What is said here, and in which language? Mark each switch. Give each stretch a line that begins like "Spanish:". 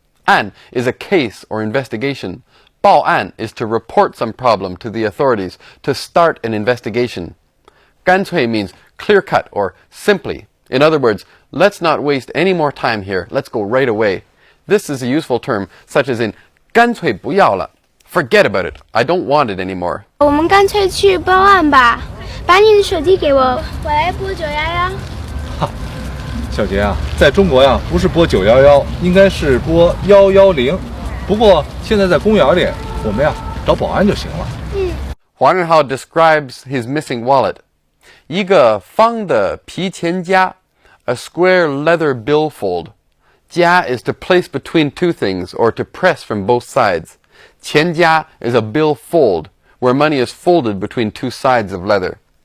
English: 案 is a case or investigation. 报案 is to report some problem to the authorities, to start an investigation. 干脆 means clear-cut or simply. In other words, let's not waste any more time here. Let's go right away. This is a useful term, such as in 干脆不要了. Forget about it. I don't want it anymore.
Chinese: 我们干脆去报案吧。把你的手机给我，我来拨911。小杰啊，在中国呀，不是拨911，应该是拨110。不过现在在公园里，我们呀找保安就行了。
English: 黄仁浩 describes his missing wallet.
Chinese: 一个方的皮钱夹
English: a square leather billfold. 夹 is to place between two things or to press from both sides. 钱夹 is a billfold, where money is folded between two sides of leather.